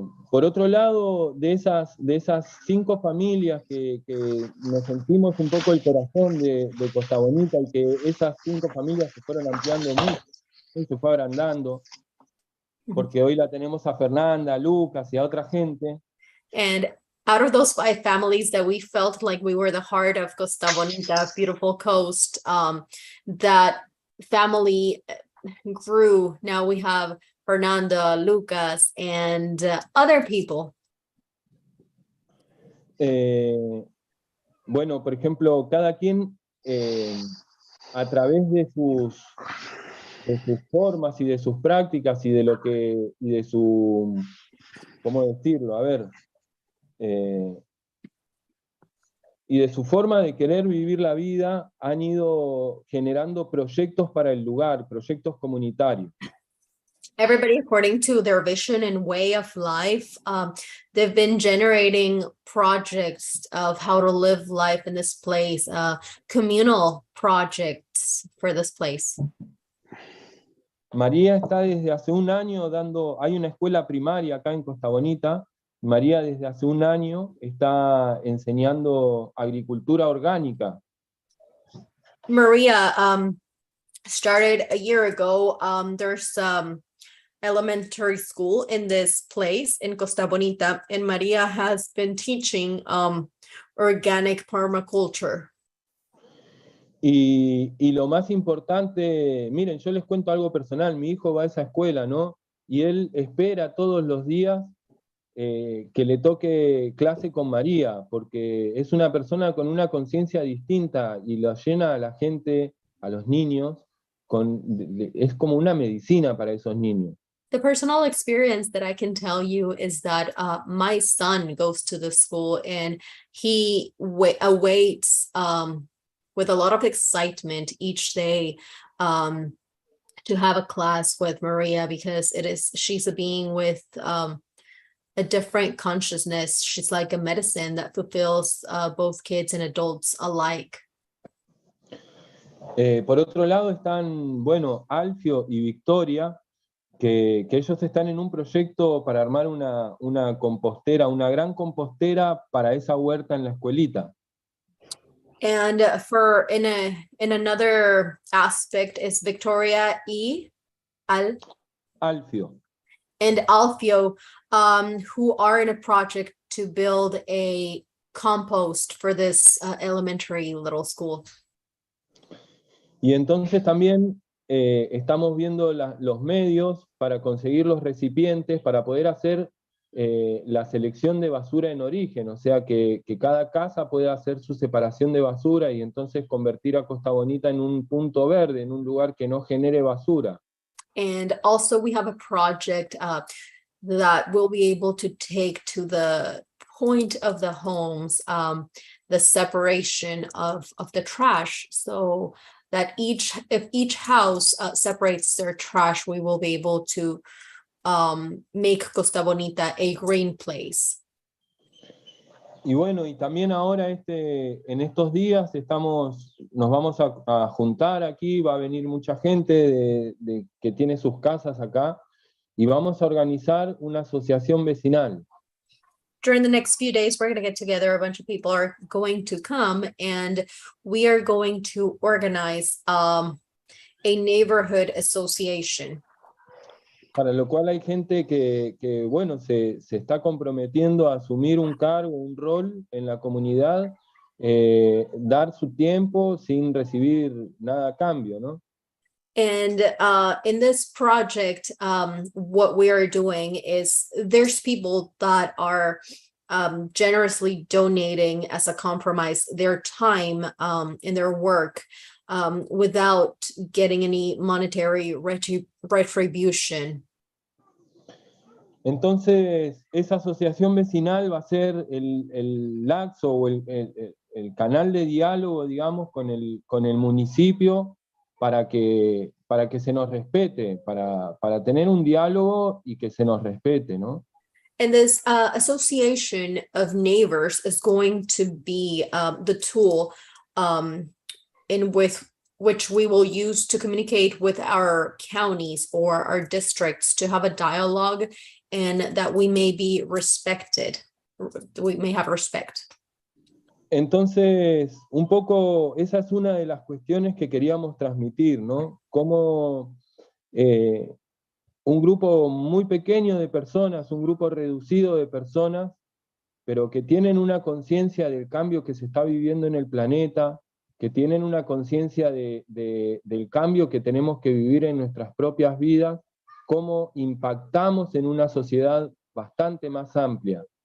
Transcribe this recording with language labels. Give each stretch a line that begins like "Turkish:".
Spanish: Por otro lado, de esas 5 familias que nos sentimos un poco el corazón de Costa Bonita, y que esas 5 familias se fueron ampliando mucho, se fue agrandando, porque hoy la tenemos a Fernanda, a Lucas y a otra gente.
English: And out of those 5 families that we felt like we were the heart of Costa Bonita, beautiful coast, that family grew. Now we have Fernanda, Lucas, and other people.
Spanish: Bueno, por ejemplo, cada quien a través de sus formas y de sus prácticas y de su, ¿cómo decirlo? A ver, y de su forma de querer vivir la vida, han ido generando proyectos para el lugar, proyectos comunitarios.
English: Everybody according to their vision and way of life, they've been generating projects of how to live life in this place, communal projects for this place.
Spanish: María está desde hace un año hay una escuela primaria acá en Costa Bonita. María desde hace un año está enseñando agricultura orgánica.
English: Maria started a year ago. There's elementary school in this place in Costa Bonita, and Maria has been teaching organic permaculture.
Spanish: Y lo más importante, miren, yo les cuento algo personal. Mi hijo va a esa escuela, ¿no? Y él espera todos los días que le toque clase con María, porque es una persona con una conciencia distinta y lo llena a la gente, a los niños, es como una medicina para esos niños.
English: The personal experience that I can tell you is that my son goes to the school and he awaits with a lot of excitement each day to have a class with Maria, because she's a being with a different consciousness. She's like a medicine that fulfills both kids and adults alike.
Spanish: Por otro lado están, bueno, Alfio y Victoria, que ellos están en un proyecto para armar una compostera, una gran compostera para esa huerta en la escuelita.
English: And in another aspect is Victoria Alfio. And Alfio, who are in a project to build a compost for this elementary little school.
Spanish: Y entonces también estamos viendo los medios para conseguir los recipientes, para poder hacer la selección de basura en origen, o sea que cada casa pueda hacer su separación de basura y entonces convertir a Costa Bonita en un punto verde, en un lugar que no genere basura.
English: And also we have a project that will be able to take to the point of the homes the separation of the trash, so that if each house separates their trash, we will be able to make Costa Bonita a green place.
Spanish: Y bueno, y también ahora en estos días nos vamos a juntar aquí, va a venir mucha gente que tiene sus casas acá, y vamos a organizar una asociación vecinal.
English: During the next few days, we're going to get together. A bunch of people are going to come, and we are going to organize a neighborhood association.
Spanish: Para lo cual hay gente que bueno, se está comprometiendo a asumir un cargo, un rol en la comunidad, dar su tiempo sin recibir nada a cambio, ¿no?
English: And in this project, what we are doing is there's people that are generously donating as a compromise their time in their work without getting any monetary retribution.
Spanish: Entonces, esa asociación vecinal va a ser el laxo o el canal de diálogo, digamos, con el municipio para que se nos respete, para tener un diálogo y que se nos respete, ¿no?
English: And this association of neighbors is going to be the tool in with which we will use to communicate with our counties or our districts to have a dialogue and that we may be respected. We may have respect.
Spanish: Entonces, un poco, esa es una de las cuestiones que queríamos transmitir, ¿no? Cómo un grupo muy pequeño de personas, un grupo reducido de personas, pero que tienen una conciencia del cambio que se está viviendo en el planeta, que tienen una conciencia del cambio que tenemos que vivir en nuestras propias vidas, cómo impactamos en una sociedad bastante más amplia.